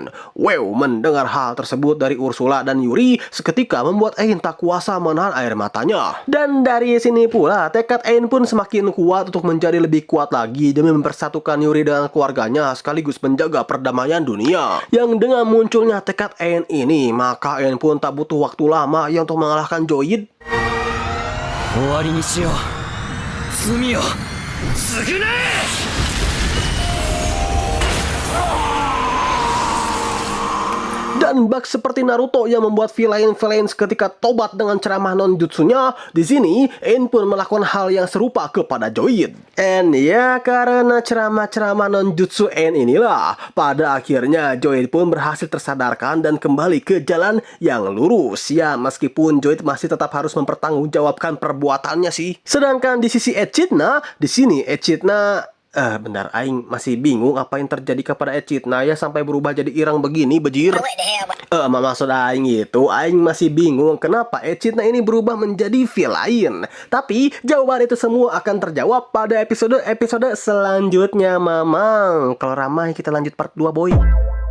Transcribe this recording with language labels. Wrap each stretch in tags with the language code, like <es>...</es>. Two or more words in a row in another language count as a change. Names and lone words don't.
<id>Wow, mendengar hal tersebut dari Ursula dan Yuri seketika membuat Ein tak kuasa menahan air matanya. Dan dari sini pula tekad Ein pun semakin kuat untuk menjadi lebih kuat lagi demi mempersatukan Yuri dengan keluarganya sekaligus menjaga perdamaian dunia. Yang dengan munculnya tekad Ein ini, maka Ein pun tak butuh waktu lama ya untuk mengalahkan Joid.</id> <ja>終わりにしよう罪を償え。</ja> <id>Dan bug seperti Naruto yang membuat villain seketika tobat dengan ceramah non-jutsunya, di sini Ein pun melakukan hal yang serupa kepada Joid. And ya karena ceramah-ceramah non-jutsu Ein inilah, pada akhirnya Joid pun berhasil tersadarkan dan kembali ke jalan yang lurus. Ya meskipun Joid masih tetap harus mempertanggungjawabkan perbuatannya sih. Sedangkan di sisi Echidna, di sini Echidna bentar, Aing masih bingung apa yang terjadi kepada Echidna ya sampai berubah jadi irang begini, bejir. Maksud Aing itu, Aing masih bingung kenapa Echidna ini berubah menjadi villain. Tapi jawaban itu semua akan terjawab pada episode selanjutnya, Mamang. Kalau ramai kita lanjut part 2, boy.</id>